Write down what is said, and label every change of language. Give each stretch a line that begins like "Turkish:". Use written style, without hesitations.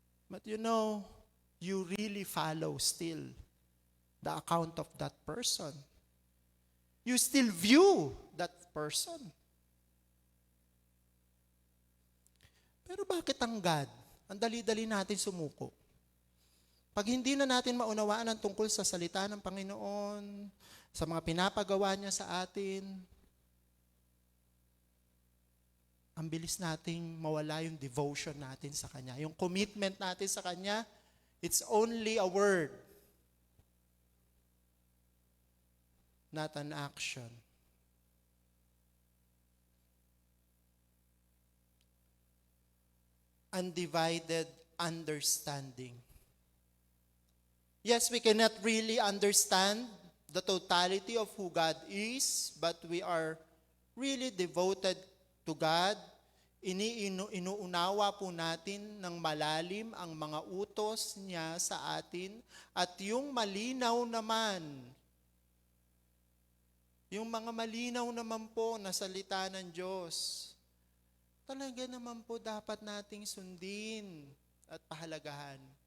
English: But you know, you really follow still the account of that person. You still view that person.
Filipino: Pero bakit ang God? Ang dali-dali natin sumuko. Pag hindi na natin maunawaan ang tungkol sa salita ng Panginoon, sa mga pinapagawa niya sa atin, ang bilis nating mawala yung devotion natin sa Kanya. Yung commitment natin sa Kanya,
English: it's only a word, not an action. Undivided understanding. Yes, we cannot really understand the totality of who God is, but we are really devoted to God.
Filipino: Inuunawa po natin ng malalim ang mga utos niya sa atin at yung malinaw naman, yung mga malinaw naman po na salita ng Diyos, talaga naman po dapat nating sundin at pahalagahan.